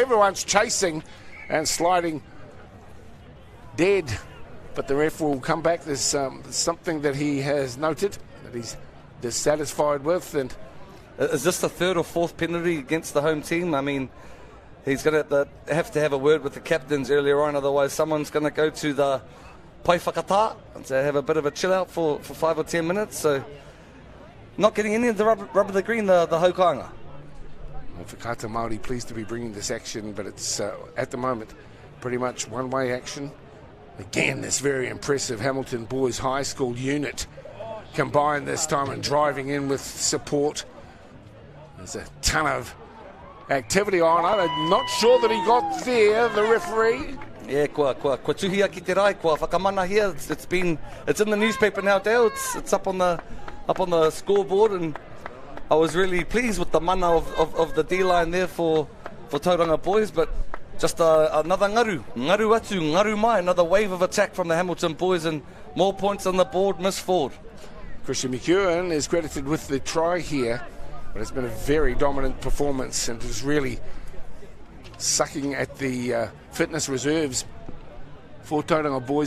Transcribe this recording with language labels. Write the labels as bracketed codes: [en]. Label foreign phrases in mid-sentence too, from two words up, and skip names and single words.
[en] Everyone's chasing and sliding dead, but the ref will come back. There's something that he has noted that he's dissatisfied with. And is this the third or fourth penalty against the home team? I mean, he's going to have a word with the captains earlier on, otherwise someone's going to go to the [mi] pai whakata [en] and to have a bit of a chill out for 5 or 10 minutes. So not getting any of the rub of the green, the Haukanga. Well, Whakata Māori pleased to be bringing this action, but it's at the moment pretty much one-way action. Again, this very impressive Hamilton Boys High School unit combined this time and driving in with support. There's a ton of activity on it. I'm not sure that he got there, the referee. Yeah, [mi] kua tuhia ki te rai, kua whakamana here. [en] It's in the newspaper now, Dale. It's up on the scoreboard, and I was really pleased with the mana of the D-line there for Tauranga Boys, but just another [mi] ngaru atu, ngaru mai, [en] another wave of attack from the Hamilton Boys, and more points on the board, miss forward. Christian McEwen is credited with the try here, but it's been a very dominant performance and is really sucking at the fitness reserves for Tauranga Boys.